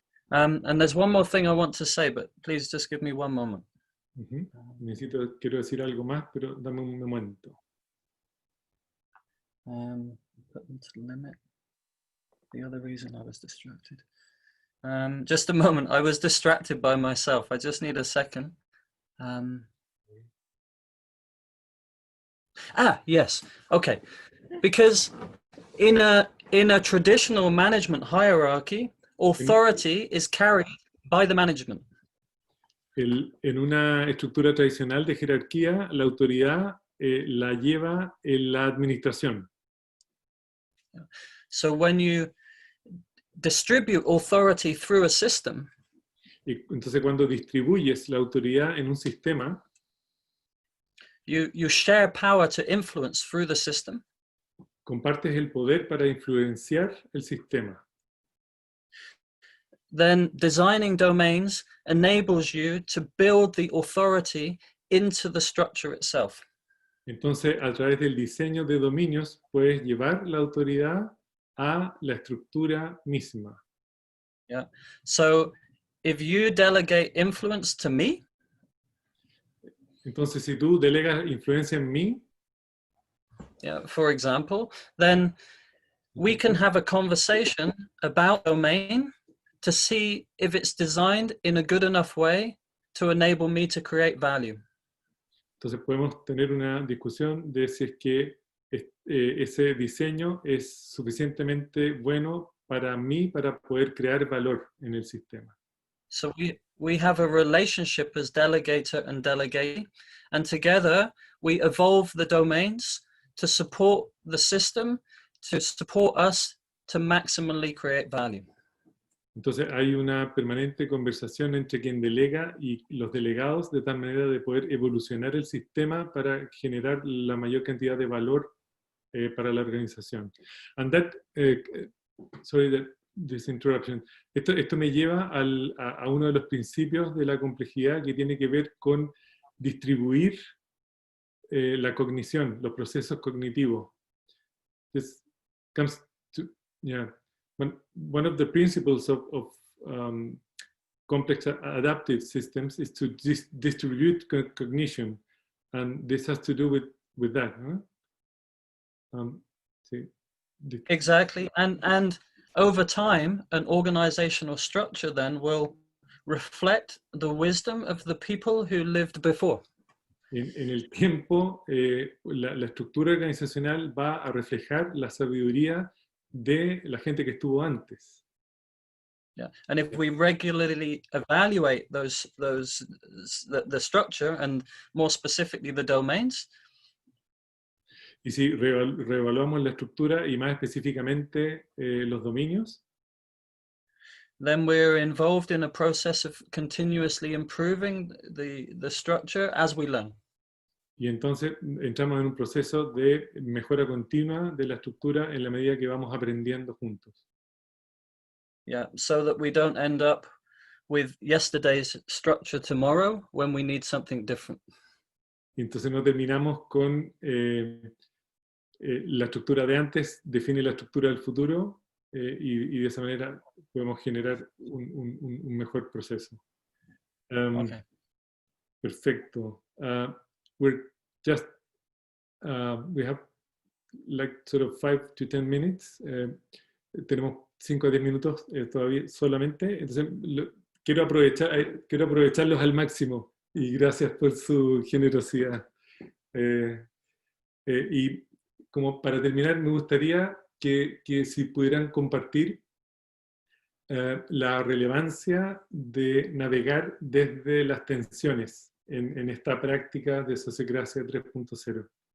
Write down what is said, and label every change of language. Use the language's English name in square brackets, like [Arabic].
[English] And there's one more thing I want to say, but please just give me one moment. [Spanish] Quiero decir algo más, pero dame un momento. [English] Put them to the limit. The other reason I was distracted. Just a moment, I was distracted by myself. I just need a second. Yes, okay. Because in a traditional management hierarchy, authority is carried by the management. [Spanish] En una estructura tradicional de jerarquía, la autoridad la lleva en la administración. [English] So when you distribute authority through a system, [Spanish] entonces cuando distribuyes la autoridad en un sistema, [English] you share power to influence through the system. [Spanish] Compartes el poder para influenciar el sistema. [English] Then designing domains enables you to build the authority into the structure itself. [Spanish] Entonces, a través del diseño de dominios, puedes llevar la autoridad a la estructura misma. [English] Yeah. So, if you delegate influence to me, [Spanish] entonces si tú delegas influencia en mí, [English] yeah, for example, then we can have a conversation about domain to see if it's designed in a good enough way to enable me to create value. [Spanish] Entonces podemos tener una discusión de si es que ese diseño es suficientemente bueno para mí para poder crear valor en el sistema. [English] So we have a relationship as delegator and delegate, and together we evolve the domains to support the system, to support us to maximally create value. [Spanish] Entonces hay una permanente conversación entre quien delega y los delegados de tal manera de poder evolucionar el sistema para generar la mayor cantidad de valor para la organización. [English] And that, sorry, this interruption. [Spanish] Esto me lleva a uno de los principios de la complejidad que tiene que ver con distribuir la cognición, los procesos cognitivos. [English] This comes to, yeah. One of the principles of complex adaptive systems is to distribute cognition, and this has to do with that. Huh? Exactly, and over time, an organizational structure then will reflect the wisdom of the people who lived before. [Spanish] En el tiempo, la estructura organizacional va a reflejar la sabiduría de la gente que estuvo antes. [English] Yeah, and if we regularly evaluate the structure and more specifically the domains, [Spanish] y si reevaluamos la estructura y más específicamente los dominios, [English] then we're involved in a process of continuously improving the structure as we learn. [Spanish] Y entonces entramos en un proceso de mejora continua de la estructura en la medida que vamos aprendiendo juntos. [English] Yeah, so that we don't end up with yesterday's structure tomorrow when we need something different. [Spanish] Y entonces no terminamos con la estructura de antes, define la estructura del futuro y de esa manera podemos generar un mejor proceso. [English] Okay. [Spanish] Perfecto. [English] We're just we have like sort of 5 to 10 minutes. [Spanish] Tenemos 5 a 10 minutos todavía solamente. Entonces, quiero aprovecharlos al máximo. Y gracias por su generosidad. Y como para terminar, me gustaría que si pudieran compartir la relevancia de navegar desde las tensiones en esta práctica de Sociocracia 3.0.